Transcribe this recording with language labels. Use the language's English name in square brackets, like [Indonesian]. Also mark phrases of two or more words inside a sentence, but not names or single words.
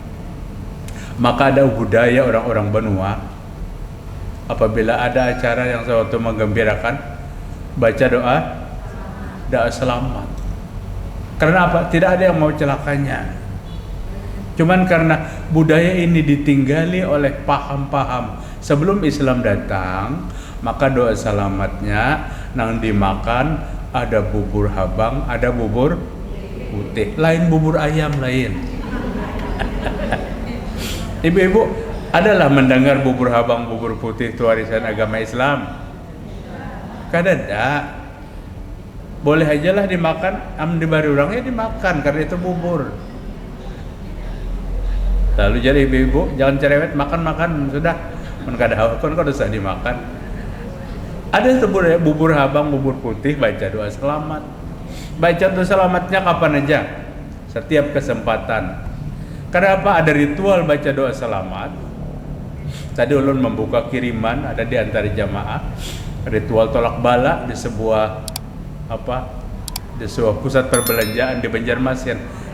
[Indonesian] Maka ada budaya orang-orang Benua, apabila ada acara yang suatu menggembirakan, baca doa selamat. Karena apa? Tidak ada yang mau celakanya. Cuman karena budaya ini ditinggali oleh paham-paham sebelum Islam datang, [Banjar] maka doa selamatnya nang dimakan ada bubur habang, ada bubur putih, lain bubur ayam lain. [Indonesian] Ibu-ibu adalah mendengar bubur habang, bubur putih itu warisan agama Islam? [Banjar] Kadada. Boleh aja lah dimakan, am dibari orangnya dimakan karena itu bubur. [Indonesian] Lalu jadi ibu-ibu jangan cerewet, makan sudah. [Banjar] Men kada haus kan usah dimakan. Ada bubur habang, bubur putih, baca doa selamat. [Indonesian] Baca doa selamatnya kapan aja? Setiap kesempatan. Kenapa ada ritual baca doa selamat? Tadi ulun membuka kiriman ada di antara jamaah, ritual tolak bala di sebuah pusat perbelanjaan di Banjarmasin.